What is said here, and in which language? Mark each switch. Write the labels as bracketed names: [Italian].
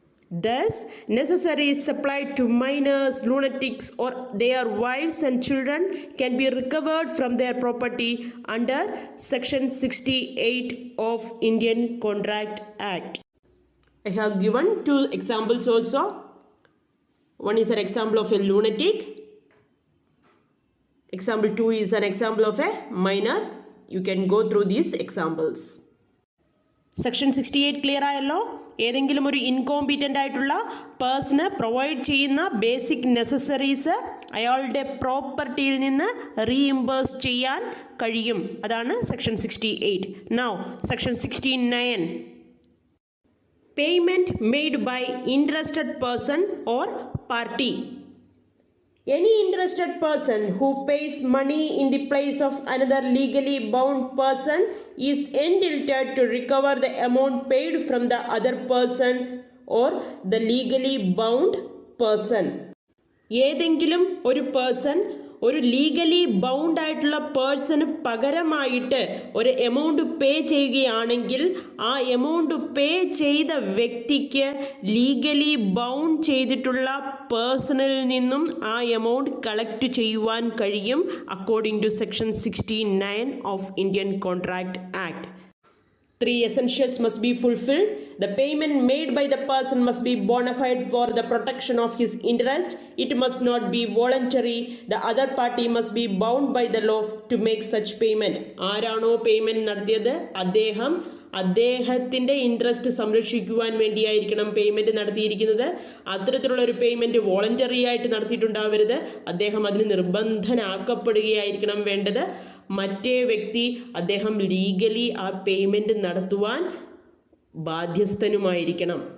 [English] Thus, necessaries supplied to minors, lunatics, or their wives and children can be recovered from their property under Section 68 of Indian Contract Act. I have given two examples also. One is an example of a lunatic. Example 2 is an example of a minor. You can go through these examples. [Malayalam] Section 68 clear ആയല്ലോ. ഏതെങ്കിലും ഒരു ഇൻകോമ്പീറ്റൻ്റ് ആയിട്ടുള്ള person provide ചെയ്യുന്ന basic necessaries അയാളുടെ പ്രോപ്പർട്ടിയിൽ നിന്ന് reimburse ചെയ്യാൻ കഴിയും. അതാണ് section 68. Now section 69. [English] Payment made by interested person or party. Any interested person who pays money in the place of another legally bound person is entitled to recover the amount paid from the other person or the legally bound person. [Malayalam] ഏതെങ്കിലും ഒരു person ഒരു legally bound ആയിട്ടുള്ള person പകരമായിട്ട് ഒരു amount pay ചെയ്യുകയാണെങ്കിൽ ആ amount pay ചെയ്ത വ്യക്തിക്ക് ലീഗലി ബൗണ്ട് ചെയ്തിട്ടുള്ള പേഴ്സണിൽ നിന്നും ആ എമൗണ്ട് കളക്ട് ചെയ്യുവാൻ കഴിയും [English] According to section 69 of Indian contract act. 3 essentials must be fulfilled. The payment made by the person must be bona fide for the protection of his interest. It must not be voluntary. The other party must be bound by the law to make such payment. [Malayalam] ആരാണോ payment നടത്തിയത് അദ്ദേഹത്തിൻ്റെ interest സംരക്ഷിക്കുവാൻ വേണ്ടിയായിരിക്കണം payment നടത്തിയിരിക്കുന്നത്. അത്തരത്തിലുള്ള ഒരു payment voluntary ആയിട്ട് നടത്തിയിട്ടുണ്ടാവരുത്. അദ്ദേഹം അതിന് നിർബന്ധനാക്കപ്പെടുകയായിരിക്കണം വേണ്ടത്. മറ്റേ വ്യക്തി അദ്ദേഹം ലീഗലി ആ പേയ്മെൻറ്റ് നടത്തുവാൻ ബാധ്യസ്ഥനുമായിരിക്കണം.